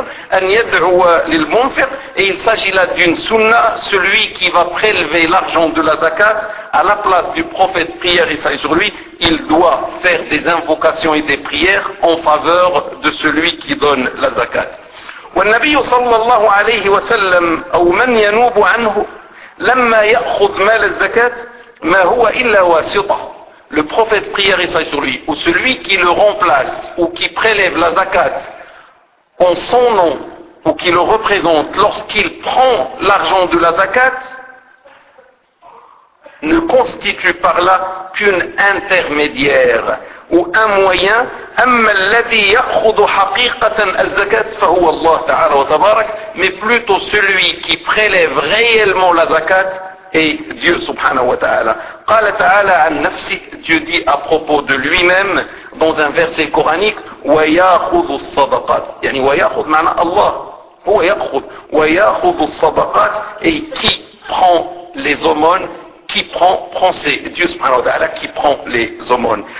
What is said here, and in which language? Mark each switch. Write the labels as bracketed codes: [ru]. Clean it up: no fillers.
[fr] Et il s'agit là d'une sunna, celui qui va prélever l'argent de la zakat à la place du prophète, prière et salut sur lui, il doit faire des invocations et des prières en faveur de celui qui donne la zakat. [ar] والنبي صلى الله عليه وسلم أو من ينوب عنه لما يأخذ مال الزكاة ما هو إلا واسطة. [fr] Le prophète prière et salut sur lui, ou celui qui le remplace ou qui prélève la zakat en son nom ou qui le représente lorsqu'il prend l'argent de la zakat, ne constitue par là qu'une intermédiaire ou un moyen. [ar] أما الذي يأخذ حقيقة الزكاة فهو الله تعالى وتبارك. [fr] Mais plutôt celui qui prélève réellement la zakat est Dieu subhanahu wa ta'ala. [ar] قال تعالى عن نفسه, [fr] Dieu dit à propos de lui-même dans un verset coranique, [ar] ويأخذ الصدقات. يعني ويأخذ معنى الله, هو يأخذ, ويأخذ الصدقات, [fr] et qui prend les aumônes, qui prend, c'est Dieu subhanahu wa ta'ala qui prend les aumônes.